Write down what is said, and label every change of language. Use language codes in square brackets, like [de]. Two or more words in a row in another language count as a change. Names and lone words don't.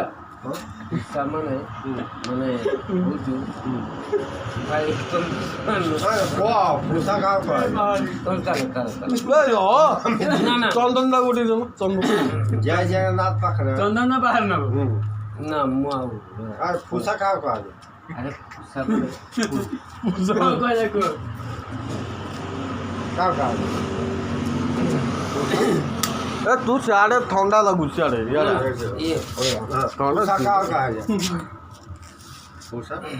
[or] ମାନେ ବୁଝୁ ଭାଇ ପୁଷା କାହାକୁ କୁହାଯାଏ ଚନ୍ଦନ ଟା ଗୋଟେ ଦେବ ଚନ୍ଦନ ଜୟ ଜଗନ୍ନାଥ ପାଖରେ ଚନ୍ଦନ ବାହାର ନେବ ହୁଁ ନା ମୁଁ ଆଉ আর পুষা কাহাକୁ କୁହାଯାଏ ଆରେ କାହାକୁ କୁହାଯାଏ ଏ ତୁ ସିଆଡ଼େ ଥଣ୍ଡା ଲାଗୁଛି ସିଆଡ଼େ ଇଆଡ଼େ ଇଏ ପୁଷା କାହାକୁ କୁହାଯାଏ ପୁଷା